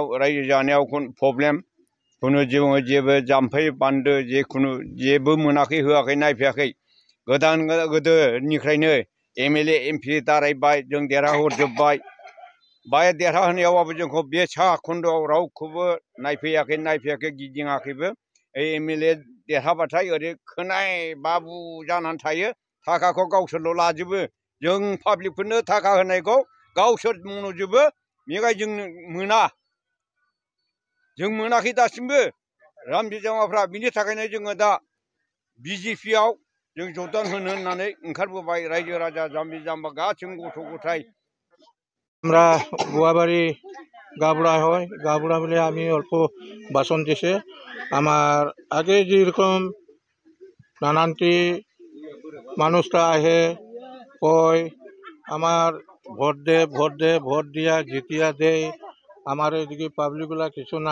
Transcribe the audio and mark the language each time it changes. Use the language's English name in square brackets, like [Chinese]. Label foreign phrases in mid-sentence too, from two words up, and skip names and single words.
[Bodo] रायजो जानायाव प्रब्लेम खुनु जेबो जाम्फै बान्दो जेखुनु जेबो मोनाखै होआखै नायफैयाखै गोदोनिफ्रायनो एमएलए एमपि दारायबाय जों देरहाहरजोब्बाय बाय देरहाहोनायावबाबो जोंखौ बे सा खोन्दोआव रावखौबो नायफैयाखै गिदिङाखैबो एमएलए देरहाबाथाय ओरै खोनाय बाबु जानानै थायो थाखाखौ गावसोरल' लाजोबो जों पाब्लिकफोरनो थाखा होनायखौ गावसोर मन'जोबो बेखाय जों मोनाखै दासिमबो रामजि जामाफ्रा बिनि थाखायनो जोङो दा बिजेपिआव जों जगदान होनो होननानै ओंखारबोबाय रायजो राजा जाम्बि जाम्बा गासैबो गथ' गथाय [Bangla] আমরা গোয়াবাড়ি গাবড়া হয় গাবড়া বলে আমি অল্প বাসন দিছে আমার আগে যেরকম নানানটি মানুষরা আহে কয় আমার ভোট দে ভোট দিয়া জিতিয়া দেয় আমার এদিকে পাবলিকগুলা কিছু না